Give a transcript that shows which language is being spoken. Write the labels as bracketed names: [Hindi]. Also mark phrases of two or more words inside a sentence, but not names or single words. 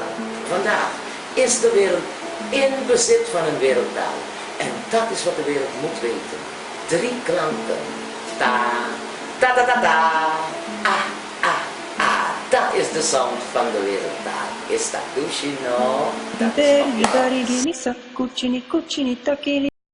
[Dutch] Vandaag is de wereld in bezit van een wereldtaal. En dat is wat de wereld moet weten. 3 klanken. Ta, ta ta ta ta, ah, ah, ah. Dat is de sound van de wereldtaal. Is dat Dushino? Beridi barigi misa, kuchini kuchini takini.